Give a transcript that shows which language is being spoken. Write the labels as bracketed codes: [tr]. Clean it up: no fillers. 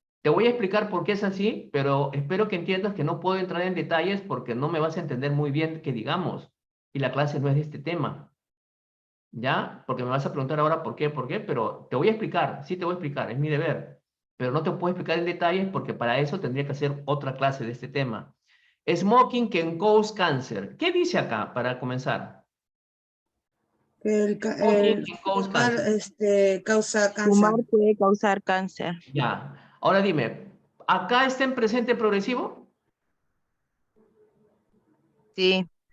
[es] Te voy a explicar por qué es así, pero espero que entiendas que no puedo entrar en detalles porque no me vas a entender muy bien que digamos. Y la clase no es de este tema. ¿Ya? Porque me vas a preguntar ahora por qué, pero te voy a explicar, sí te voy a explicar, es mi deber, pero no te puedo explicar en detalles porque para eso tendría que hacer otra clase de este tema. [en] Smoking can cause cancer. [es] ¿Qué dice acá para comenzar? [en] Smoking can cause [es] Fumar, [en] cancer. [es] causa cáncer. Fumar puede causar cáncer. Ya. Ahora dime, ¿acá está en presente progresivo? Sí,